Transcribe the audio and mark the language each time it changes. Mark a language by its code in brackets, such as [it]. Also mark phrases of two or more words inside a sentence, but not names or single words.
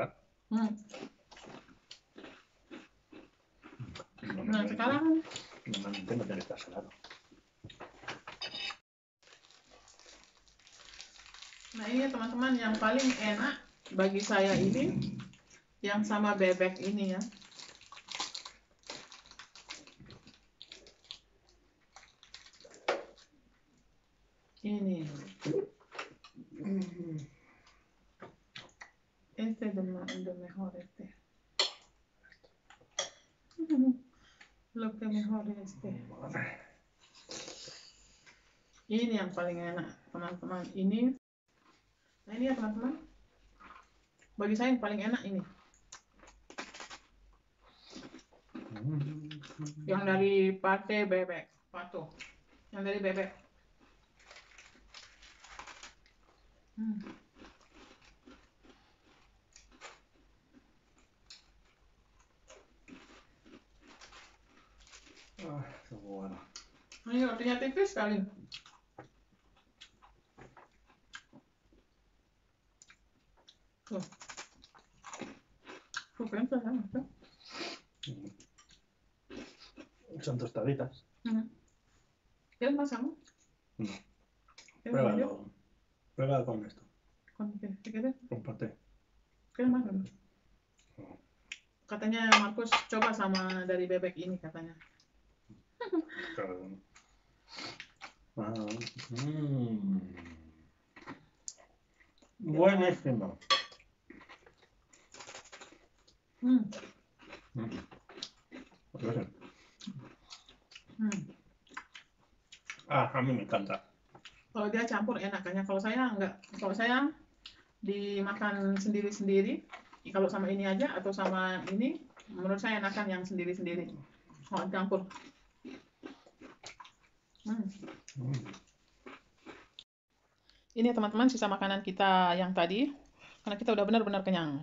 [id] Nah, sekarang nah ini teman-teman yang paling enak bagi saya ini yang sama bebek ini ya. Ini [es] de mejor lo que mejor [id] ini yang paling enak teman-teman ini. Nah ini ya teman-teman, bagi saya yang paling enak ini yang dari pate bebek, yang dari bebek. Ini rotinya tipis sekali. [es] Son tostaditas. ¿Quieres más amor? No. Pruébalo con esto. ¿Con qué? ¿Qué quieres? Con paté. ¿Quieres más? [id] Katanya Markus coba sama dari bebek ini katanya. [es] Buenísimo. A mí me encanta. [id] Kalau dia campur enakannya, kalau saya enggak. Kalau saya dimakan sendiri-sendiri, kalau sama ini aja atau sama ini, menurut saya enakan yang sendiri-sendiri. Kalau campur. Ini ya teman-teman sisa makanan kita yang tadi, karena kita udah benar-benar kenyang.